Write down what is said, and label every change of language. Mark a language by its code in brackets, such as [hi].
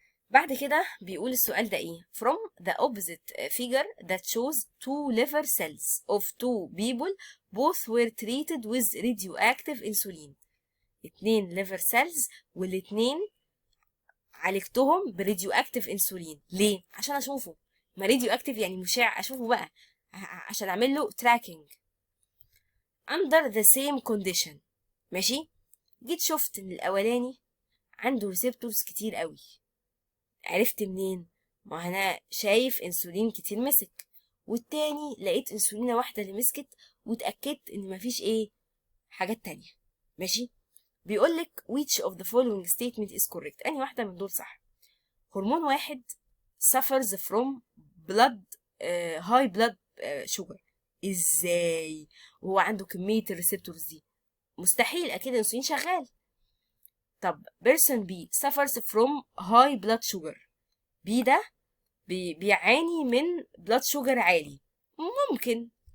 [ar] بعد كده بيقول السؤال ده ايه؟ [en] from the opposite figure that shows two liver cells of two people both were treated with radioactive insulin. 2 liver cells [ar] والاتنين عالجتهم براديو اكتيف انسولين. ليه؟ عشان اشوفه، ما راديو اكتيف يعني مشع، اشوفه بقى عشان اعمل له تراكنج [en] under the same condition. [ar] ماشي. جيت شفت ان الاولاني عنده ريسبتورز كتير قوي. عرفت منين؟ ما انا شايف انسولين كتير مسك، والتاني لقيت انسولينه واحده اللي مسكت، واتاكدت ان مفيش ايه حاجات تانية. ماشي. بيقولك [en] which of the following statement is correct؟ [ar] أنهي واحدة من دول صح؟ هرمون واحد [en] suffers from blood high blood sugar. [ar] ازاي وهو عنده كمية الريسبتورز دي؟ مستحيل، أكيد الأنسولين شغال. [en] طب person B suffers from high blood sugar. [ar] B ده بيعاني من blood sugar عالي. ممكن.